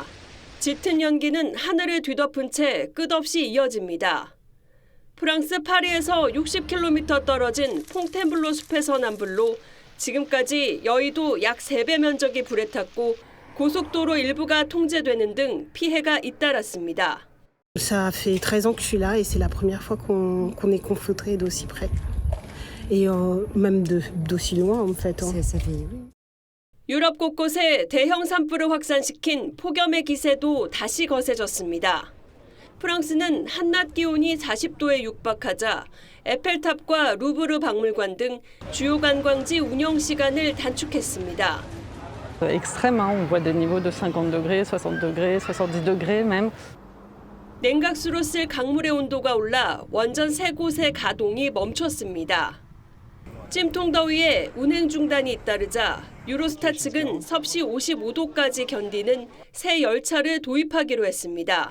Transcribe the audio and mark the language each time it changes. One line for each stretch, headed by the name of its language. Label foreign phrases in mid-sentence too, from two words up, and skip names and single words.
Korean: 짙은 연기는 하늘을 뒤덮은 채 끝없이 이어집니다. 프랑스 파리에서 60km 떨어진 퐁텐블로 숲에서 난 불로 지금까지 여의도 약 3배 면적이 불에 탔고 고속도로 일부가 통제되는 등 피해가 잇따랐습니다.
French: Ça fait 13 ans que je suis là et c'est la première fois qu'on est confronté d'aussi près. Et même d'aussi loin en fait.
Korean: 유럽 곳곳에 대형 산불을 확산시킨 폭염의 기세도 다시 거세졌습니다. 프랑스는 한낮 기온이 40도에 육박하자 에펠탑과 루브르 박물관 등 주요 관광지 운영 시간을 단축했습니다.
French: extrême, on voit des niveaux de 50 degrés, 60 degrés, 70 degrés même.
Korean: 냉각수로 쓸 강물의 온도가 올라 원전 3곳의 가동이 멈췄습니다. 찜통 더위에 운행 중단이 잇따르자 유로스타 측은 섭씨 55도까지 견디는 새 열차를 도입하기로 했습니다.